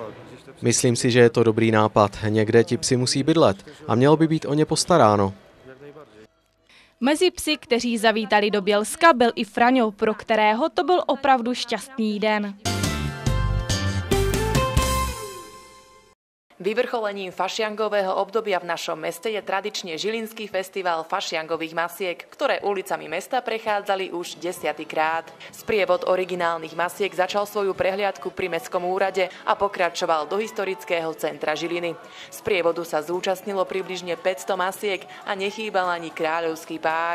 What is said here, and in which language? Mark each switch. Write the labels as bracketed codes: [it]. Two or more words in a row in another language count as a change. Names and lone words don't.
[cs] Myslím si, že je to dobrý nápad. Někde ti psi musí bydlet a mělo by být o ně postaráno. Mezi psy, kteří zavítali do Bielska, byl i Fraňo, pro kterého to byl opravdu šťastný den. [sk] Vyvrcholením fašiangového obdobia v našom meste je tradične Žilinský festival fašiangových masiek, ktoré ulicami mesta prechádzali už 10-krát. Sprievod originálnych masiek začal svoju prehliadku pri mestskom úrade a pokračoval do historického centra Žiliny. Sprievodu sa zúčastnilo približne 500 masiek a nechýbal ani kráľovský pár.